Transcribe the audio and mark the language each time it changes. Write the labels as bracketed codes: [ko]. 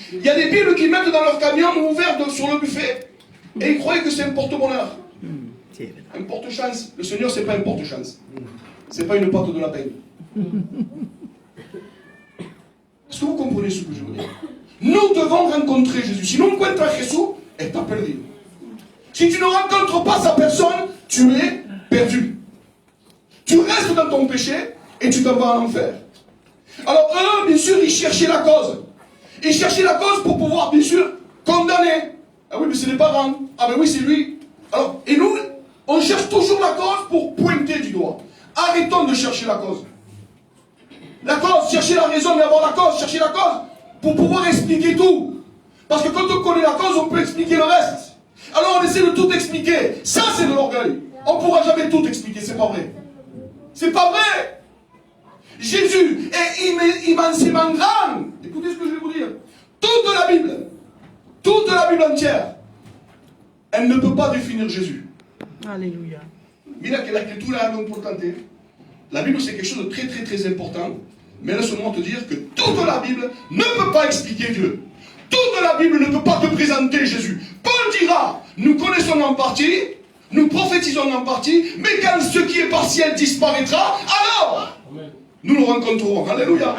[fr] Il y a des Bibles qu'ils mettent dans leur camion ouvert sur le buffet et ils croient que c'est un porte-bonheur. Un porte-chance. Le Seigneur, c'est pas un porte-chance. C'est pas une pâte de la peine. Est-ce que vous comprenez ce que je veux dire? Nous devons rencontrer Jésus. [es] Si no encuentras Jesús, estás perdido. [fr] Si tu ne rencontres pas sa personne, tu es perdu. Tu restes dans ton péché et tu t'en vas en enfer. Alors eux, bien sûr, ils cherchaient la cause. Ils cherchaient la cause pour pouvoir, bien sûr, condamner. Ah oui, mais c'est les parents. Ah ben oui, c'est lui. Alors, et nous, on cherche toujours la cause pour pointer du doigt. Arrêtons de chercher la cause. La cause, chercher la raison d'avoir la cause, chercher la cause pour pouvoir expliquer tout. Parce que quand on connaît la cause, on peut expliquer le reste. Alors on essaie de tout expliquer. Ça, c'est de l'orgueil. On ne pourra jamais tout expliquer, c'est pas vrai. C'est pas vrai. Jésus est immensément grand. Écoutez ce que je vais vous dire. Toute la Bible entière, elle ne peut pas définir Jésus. Alléluia. [es] Mira que la escritura es algo importante. [fr] La Bible, c'est quelque chose de très très très important. Mais laisse-moi te dire que toute la Bible ne peut pas expliquer Dieu. Toute la Bible ne peut pas te présenter Jésus. Paul dira, nous connaissons en partie, nous prophétisons en partie, mais quand ce qui est partiel disparaîtra, alors nous nous rencontrerons. Alléluia.